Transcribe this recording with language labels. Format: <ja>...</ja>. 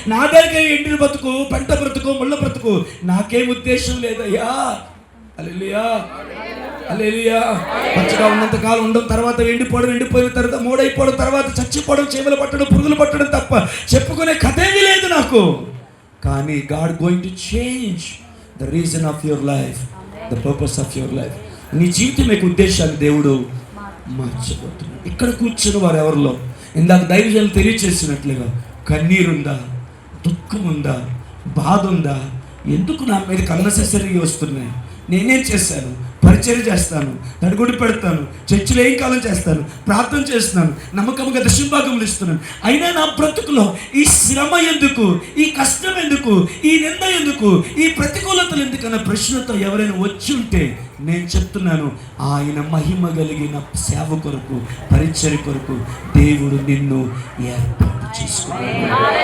<te>నా దగ్గర ఎండిన బ్రతుకు, పెంట బ్రతుకు, ముళ్ళ బ్రతుకు, నాకేం ఉద్దేశం లేదయ్యా. హల్లెలూయా హల్లెలూయా. పచ్చగా ఉన్నంత కాలం ఉండడం, తర్వాత ఎండిపోవడం, ఎండిపోయిన తర్వాత మూడైపోవడం, తర్వాత చచ్చిపోవడం, చీమలు పట్టడం, పురుగులు పట్టడం తప్ప చెప్పుకునే కథేమీ లేదు నాకు. కానీ</te> <en>God going to change the reason of your life, the purpose of your life.</en> <te>నీ జీవితం యొక్క ఉద్దేశాన్ని దేవుడు మార్చబోతున్నాడు. ఇక్కడ కూర్చున్న వారు ఎవరిలో ఇందాక దైవజనులు తెలియచేసినట్లుగా కన్నీరుందా, దుఃఖం ఉందా, బాధ ఉందా? ఎందుకు నా మీద కలనసరిగా వస్తున్నాయి? నేనేం చేశాను? పరిచయం చేస్తాను, తడిగుడి పెడతాను, చర్చిలో ఏం కాలం చేస్తాను, ప్రార్థన చేస్తున్నాను, నమ్మకంగా దశంభాగములు ఇస్తున్నాను, అయినా నా బ్రతుకులో ఈ శ్రమ ఎందుకు, ఈ కష్టం ఎందుకు, ఈ నింద ఎందుకు, ఈ ప్రతికూలతలు ఎందుకు అన్న ప్రశ్నతో ఎవరైనా వచ్చి ఉంటే నేను చెప్తున్నాను, ఆయన మహిమ కలిగిన సేవ కొరకు, పరిచర్య కొరకు దేవుడు నిన్ను ఏర్పాటు చేసుకున్నాడు.</te>